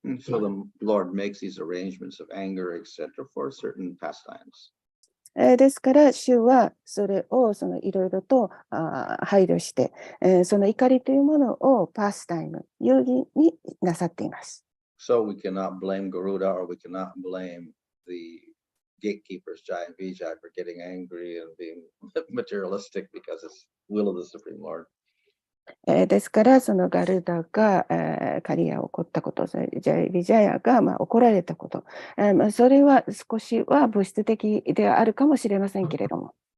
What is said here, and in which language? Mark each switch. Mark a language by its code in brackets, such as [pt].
[en] So the Lord makes these arrangements of anger, etc., for certain pastimes. [ja] ですから、主はそれをいろいろと配慮して、その怒りというものをパスタイム、遊戯になさっています。 [en] So we cannot blame Garuda or we cannot blame the gatekeepers, Jai and Vijay, for getting angry and being materialistic because it's will of the Supreme Lord. [ja] ですから、そのガルダがカリアを怒ったこと、ビジャヤが怒られたこと、それは少しは物質的であるかもしれませんけれども。